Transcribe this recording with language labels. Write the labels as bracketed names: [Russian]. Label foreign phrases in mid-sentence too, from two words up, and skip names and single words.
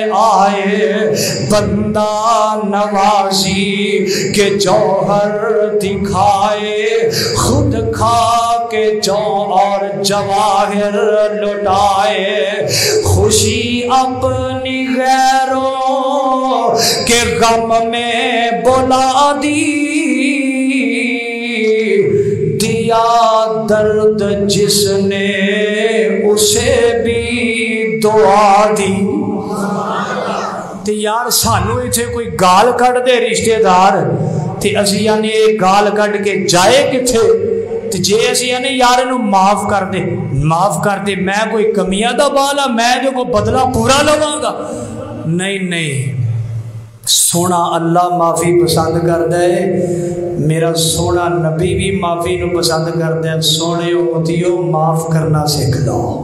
[Urdu] آئے بندہ نوازی کے جوہر دکھائے خود کھا کے جو اور جواہر لٹائے خوشی اپنی غیروں کے غم میں بلا دی دیا درد جس نے اسے بھی دعا دی [Punjabi] تے یار سانو ایتھے کوئی گال کٹ دے رشتہ دار تے اسی یعنی ایک گال کٹ کے جائے کتھے تے جے اسی یعنی یار نو معاف کر دے میں کوئی کمیاں دا بالا میں جو کو بدلہ پورا لواں گا نہیں سونا اللہ معافی پسند کردا ہے میرا سونا نبی بھی معافی نو پسند کردا ہے سونے امتیو معاف کرنا سیکھ لو